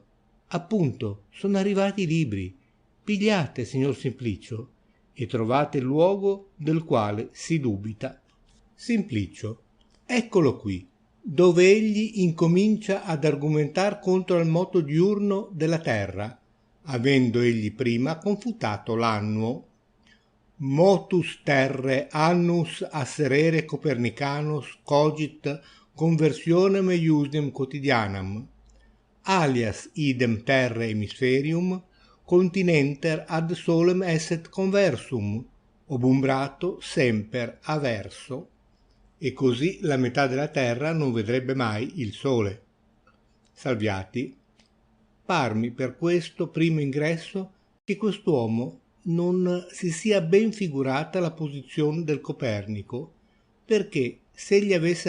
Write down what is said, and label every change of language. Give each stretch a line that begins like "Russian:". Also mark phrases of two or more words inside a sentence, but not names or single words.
Italian: Appunto, sono arrivati i libri. Pigliate, signor Simplicio, e trovate il luogo del quale si dubita. Simplicio. Eccolo qui, dove egli incomincia ad argomentar contro il moto diurno della terra, avendo egli prima confutato l'annuo.
Latin: Motus terre annus asserere Copernicanus cogit conversionem eiusdem quotidianam, alias idem terre hemisferium continenter ad solem esset conversum, obumbrato semper averso.
Italian: E così la metà della terra non vedrebbe mai il sole. Salviati. Parmi per questo primo ingresso che quest'uomo non si sia ben figurata la posizione del Copernico, perché se egli avesse